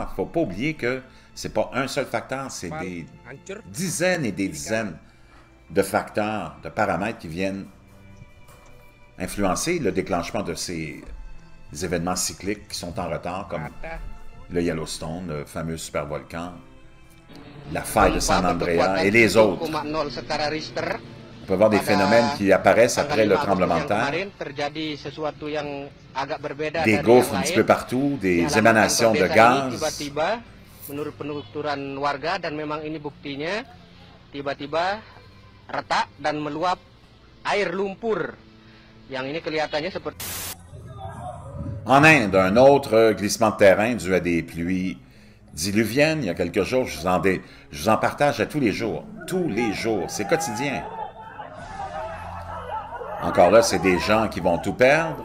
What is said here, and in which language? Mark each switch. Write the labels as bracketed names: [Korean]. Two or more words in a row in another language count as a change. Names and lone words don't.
[French] Il ne faut pas oublier que ce n'est pas un seul facteur, c'est des dizaines et des dizaines de facteurs, de paramètres qui viennent influencer le déclenchement de ces événements cycliques qui sont en retard, comme le Yellowstone, le fameux supervolcan, la faille de San Andreas et les autres. On peut voir des phénomènes qui apparaissent après le tremblement de terre, des gouffres un petit peu partout, des émanations de gaz. [Indonesian] Retak dan meluap air lumpur yang ini kelihatannya seperti. [French] En Inde, un autre glissement de terrain dû à des pluies diluviennes. Il y a quelques jours, je vous en partage à tous les jours. Tous les jours, c'est quotidien. Encore là, c'est des gens qui vont tout perdre.